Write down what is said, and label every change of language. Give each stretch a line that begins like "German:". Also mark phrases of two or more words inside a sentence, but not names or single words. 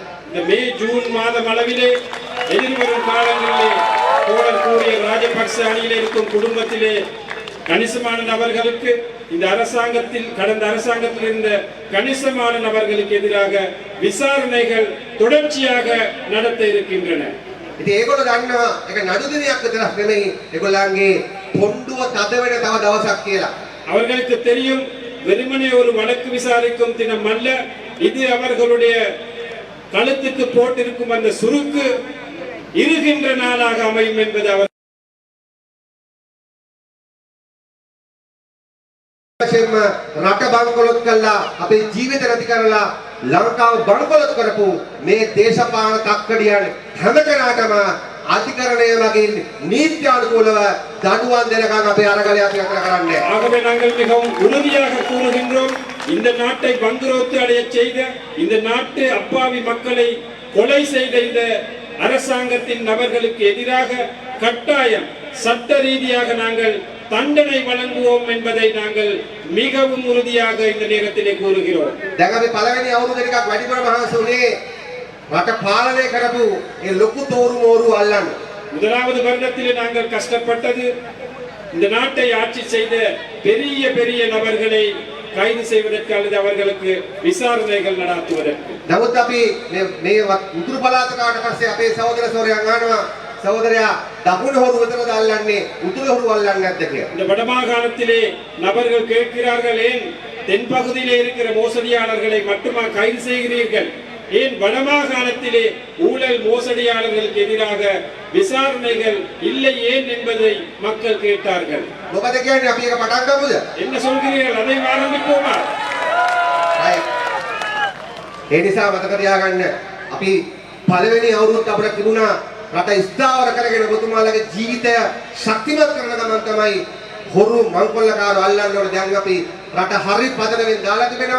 Tamil: இந்த மே ஜூன் மாதம் அளவிலே எதிர்வரும் காலங்களிலே தோழர் கூறிய ராஜபக்ச அணியிலே இருக்கும் குடும்பத்திலே கணிசமான நபர்களுக்கு இந்த அரசாங்கத்தில் கடந்த அரசாங்கத்தில் இருந்த கணிசமான நபர்களுக்கு எதிராக விசாரணைகள் தொடர்ச்சியாக நடத்த இருக்கின்றன.
Sinhala: ඉතින් ඒගොල්ලෝ දන්නවා ඒක නඩු දිනයක් විතරක් නෙමෙයි ඒගොල්ලන්ගේ පොණ්ඩුව තද වෙන තව දවසක් කියලා.
Tamil: அவர்களுக்கு தெரியும் வெறுமனே ஒரு வழக்கு விசாரிக்கும் தினம் அல்ல, இது அவர்களுடைய கழுத்துக்கு போட்டிருக்கும் அந்த சுருக்கு இருகின்ற நாளாக அமையும் என்பது அவர்
Sinhala: වශයෙන්ම රට බංකොලොත් කළා අපේ ජීවිත නැති කරලා ලංකාව බංකොලොත් කරපු මේ දේශපාලන තක්කඩියන් හැම කෙනාටම අධිකරණය මගින් නීත්‍යානුකූලව දඬුවම් දෙනකම් අපේ අරගලයක් නතර කරන්නේ.
Tamil: ஆகவே நாங்கள் மிகவும் உறுதியாக கூறுகின்றோம், இந்த நாட்டை பங்குரோத்து அடைய செய்த, இந்த நாட்டு அப்பாவி மக்களை கொலை செய்த இந்த அரசாங்கத்தின் நபர்களுக்கு எதிராக கட்டாயம் சட்ட ரீதியாக நாங்கள் தண்டனை வழங்குவோம் என்பதை நாங்கள் மிகவும் உறுதியாக இந்த நேரத்திலே கூறுகிறோம்.
Sinhala: දැන් අපි පළවෙනි අවුරුදු ටිකක් වැඩිපුර මහන්සි වුණේ රට පාලනය කරපු ඒ ලොකු තෝරු මෝරු අල්ලන්න.
Tamil: முதலாவது வருடத்திலே நாங்கள் கஷ்டப்பட்டது இந்த நாட்டை ஆட்சி செய்த பெரிய பெரிய நபர்களை கைது செய்வதற்கு அல்லது அவர்களுக்கு விசாரணைகள் நடத்துவதற்கு.
Sinhala: නමුත් අපි මේ උතුරු පළාතට ආවට පස්සේ අපේ සහෝදර සෝරයන් අහනවා சகோதரயா දකුණු හොරු විතරද අල්ලන්නේ උතුරු හොරු අල්ලන්නේ නැද්ද කියලා.
Tamil: இந்த வடமாகாணத்திலே நபர்கள் கேட்கிறார்கள், ஏன் தென்பகுதியிலே இருக்கிற மோசடியாளர்களை மட்டுமா கைது செய்கிறீர்கள், ஏன் வடமாகாணத்திலே ஊழல் மோசடியாளர்களுக்கு எதிராக விசாரணைகள் இல்லை ஏன் என்பதை மக்கள் கேட்டார்கள்.
Sinhala: මොකද කියන්නේ අපි එක පටන් ගමුද?
Tamil: என்ன சொல்கிறீர்கள், அதை ஆரம்பிப்போமா?
Sinhala: ඒ නිසා මතක තියාගන්න අපි පළවෙනි අවුරුද්ද අපිට තිබුණා රට ස්ථාවර කරගෙන ඔබතුමාලගේ ජීවිතය ශක්තිමත් කරන ගමන් තමයි හොරු මංකොල්ලකාරෝ අල්ලන්න ඕනේ. දැන් අපි රට හරි පදනමෙන් දාලා තිබෙනවා.